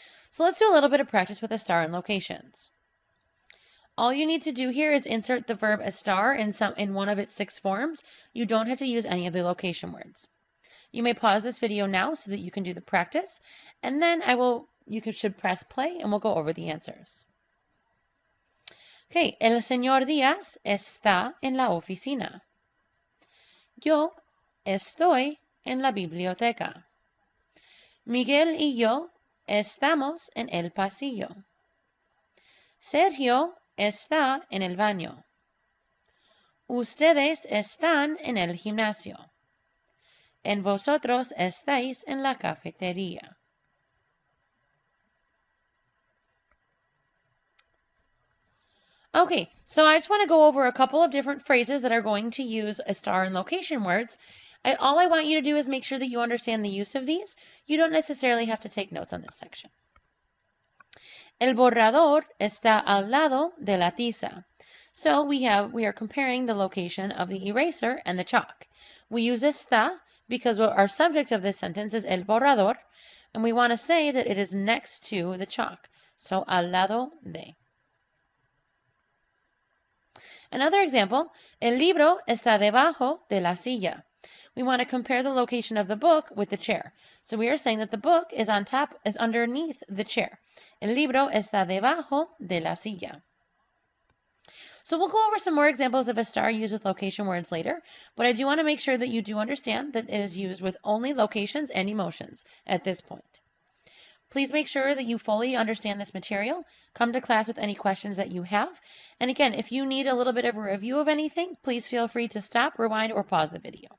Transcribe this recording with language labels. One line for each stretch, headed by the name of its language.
English: So let's do a little bit of practice with estar and locations. All you need to do here is insert the verb estar in one of its 6 forms. You don't have to use any of the location words. You may pause this video now so that you can do the practice, and then you should press play and we'll go over the answers.
Spanish: Okay, el señor Díaz está en la oficina. Yo estoy en la biblioteca. Miguel y yo estamos en el pasillo. Sergio está en el baño. Ustedes están en el gimnasio. En vosotros estáis en la cafetería.
English: Okay, so I just want to go over a couple of different phrases that are going to use estar and location words. All I want you to do is make sure that you understand the use of these. You don't necessarily have to take notes on this section.
Spanish: El borrador está al lado de la tiza.
English: So we are comparing the location of the eraser and the chalk. We use está because our subject of this sentence is
Spanish: el borrador,
English: and we want to say that it is next to the chalk.
Spanish: So al lado de.
English: Another example,
Spanish: el libro está debajo de la silla.
English: We want to compare the location of the book with the chair. So we are saying that the book is underneath the chair.
Spanish: El libro está debajo de la silla.
English: So we'll go over some more examples of estar used with location words later, but I do want to make sure that you do understand that it is used with only locations and emotions at this point. Please make sure that you fully understand this material. Come to class with any questions that you have. And again, if you need a little bit of a review of anything, please feel free to stop, rewind, or pause the video.